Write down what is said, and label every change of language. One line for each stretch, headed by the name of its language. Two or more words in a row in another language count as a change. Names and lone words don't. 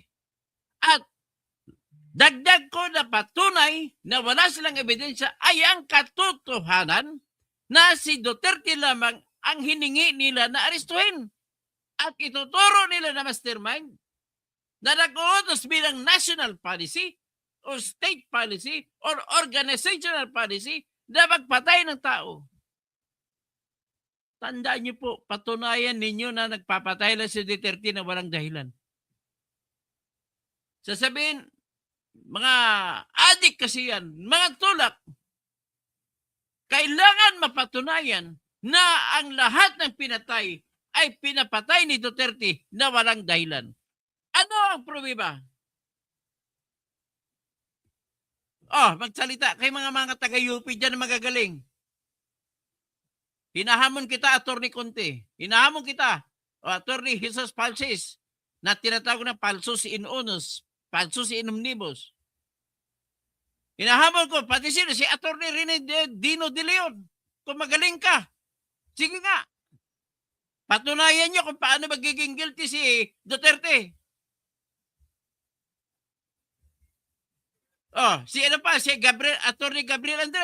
Filipino: At dagdag ko na patunay na wala silang ebidensya ay ang katotohanan na si Duterte lamang ang hiningi nila na arestuhin. At ituturo nila na mastermind na nag-uutos bilang
English: national policy or state policy or organizational policy
Filipino: na magpatay ng tao. Tandaan niyo po, patunayan ninyo na nagpapatay lang si Duterte na walang dahilan. Sasabihin, mga adik kasi yan, mga tulak, kailangan mapatunayan na ang lahat ng pinatay ay pinapatay ni Duterte na walang dahilan. Ano ang pruweba? Magsalita kay mga taga-UP dyan na magagaling. Hinahamon kita, Attorney Conte. Hinahamon kita, Attorney Jesus Palsis, na tinatawag na
Latin: falsus in unus, falsus in omnibus.
Filipino: Hinahamon ko, pati si Attorney Rene Dino de Leon. Kung magaling ka, sige nga. Patunayan niyo kung paano magiging guilty si Duterte. Si Attorney Gabriel Andres.